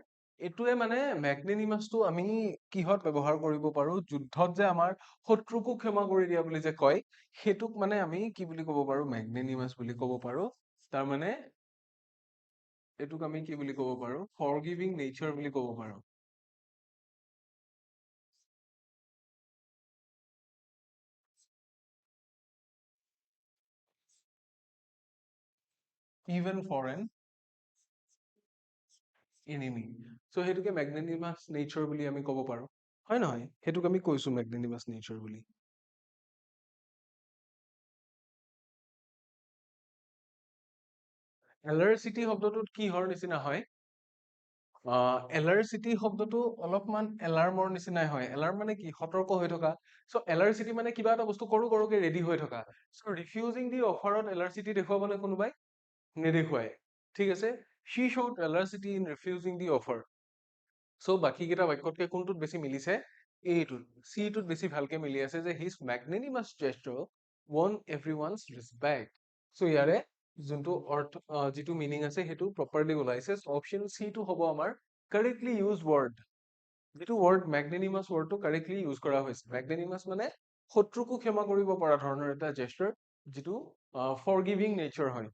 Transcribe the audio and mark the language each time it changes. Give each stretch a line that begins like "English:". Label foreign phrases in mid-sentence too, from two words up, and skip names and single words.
Assamese: এইটোৱে মানে ম্যাগনেনিমাছটো আমি কিহত ব্যৱহাৰ কৰিব পাৰো? যুদ্ধত যে আমাৰ শত্ৰুকো ক্ষমা কৰি দিয়া বুলি যে কয়, সেইটোক মানে আমি কি বুলি ক'ব পাৰো? ম্যাগনেনিমাছ বুলি ক'ব পাৰো। তাৰমানে এইটোক আমি কি বুলি ক'ব পাৰো?
English: forgiving nature
Assamese: বুলি ক'ব পাৰো।
English: Even for an enemy.
Assamese: So সেইটোকে
English: magnanimous nature
Assamese: বুলি আমি ক'ব পাৰো। হয় নহয়? সেইটোক আমি কৈছো
English: magnanimous nature
Assamese: বুলি। এলাৰ্চিটি শব্দটোত কিহৰ নিচিনা হয়? এলাৰ্চিটি শব্দটো অলপমান এলাৰ্মৰ নিচিনাই হয়। এলাৰ্ম মানে কি? সতৰ্ক হৈ থকা। চ' এলাৰ্চিটি মানে কিবা এটা বস্তু কৰো কৰোকে ৰেডি হৈ থকা। চ'
English: refusing the offerত
Assamese: এলাৰ্চিটি দেখুৱাবনে কোনোবাই? নেদেখুৱাই। ঠিক আছে?
English: She showed alercity in refusing the offer.
Assamese: চ' বাকী কেইটা বাক্যতকে কোনটোত বেছি মিলিছে? এইটোত। চিটোত বেছি ভালকে মিলি আছে যে
English: his magnanimous gesture won everyone's respect.
Assamese: চ' ইয়াৰে যোনটো যিটো মিনিং আছে সেইটো প্ৰপাৰলি ওলাইছে। অপশ্যন চি টো হ'ব আমাৰ
English: correctly use word.
Assamese: যিটো ৱৰ্ড ম্যাগনেনিমাছ ৱৰ্ডটো
English: correctly use
Assamese: কৰা হৈছে। ম্যাগনেনিমাছ মানে শত্ৰুকো ক্ষমা কৰিব পৰা ধৰণৰ এটা জেষ্টাৰ, যিটো
English: forgiving nature
Assamese: হয়।